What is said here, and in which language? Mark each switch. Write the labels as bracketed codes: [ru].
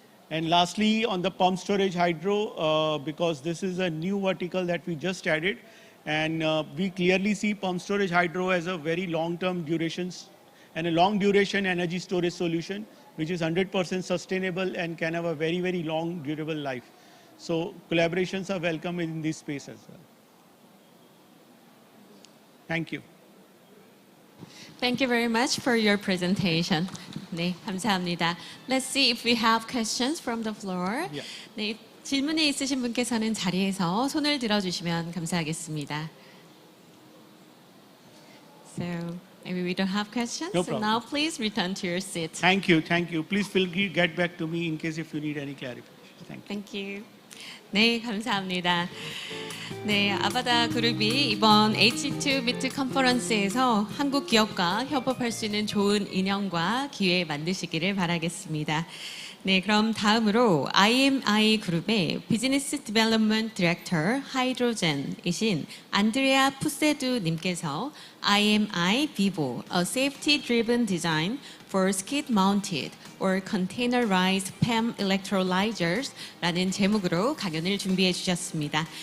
[en] And lastly, on the pump storage hydro, because this is a new vertical that we just added, and we clearly see pump storage hydro as a very long-term durations and a long duration energy storage solution, which is 100% sustainable and can have a very, very long durable life. So collaborations are welcome in this space as well. Thank you. Thank you very much for your presentation. [ko] 네, 감사합니다. [en] Let's see if we have questions from the floor. Yeah. [ko] 네, 질문이 있으신 분께서는 자리에서 손을 들어주시면 감사하겠습니다. [en] So maybe we don't have questions. No So now please return to your seat. Thank you. Thank you. Please feel free to get back to me in case if you need any clarification. Thank you. Thank you. [ko] 네, 감사합니다. 네, 아바다 그룹이 이번 H2 미트 컨퍼런스에서 한국 기업과 협업할 수 있는 좋은 인연과 기회 만드시기를 바라겠습니다. 네, 그럼 다음으로 IMI 그룹의 비즈니스 디벨롭먼트 디렉터 하이드로젠이신 안드레아 푸세두 님께서 [en] IMI VIVO, a safety-driven design for skid-mounted or containerized PEM electrolyzers [ko] 라는 제목으로 강연을 준비해 주셨습니다.